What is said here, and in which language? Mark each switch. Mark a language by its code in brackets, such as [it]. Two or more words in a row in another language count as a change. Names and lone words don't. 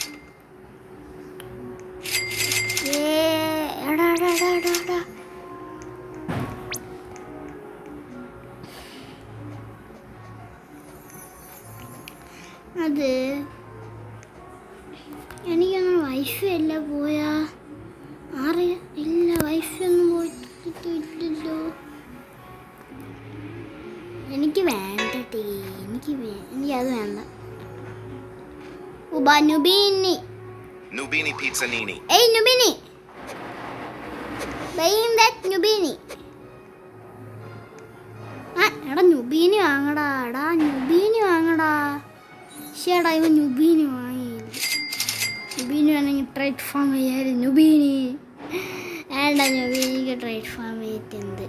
[ml] അത് എനിക്കൊന്നും വൈഫൈ അല്ല പോയാ. ഇല്ല, വൈഫൈ ഒന്നും പോയിട്ടില്ലല്ലോ. എനിക്ക് വേണ്ട എനിക്കത് വേണ്ട. Nubini Pizzanini. [en] Hey Nubini, buying that Nubini. [ml] എടാ നുബീനി വാങ്ങടാ. ശേടാ ഇവ നുബീനി വാങ്ങിയില്ല. നുബീനി വേണമെങ്കിൽ [en] trade farm [ml] ചെയ്യാറ്. നുബീനി വേണ്ട, നുബീനിക്ക് [en] trade farm [ml] ചെയ്തിട്ട് എന്ത്?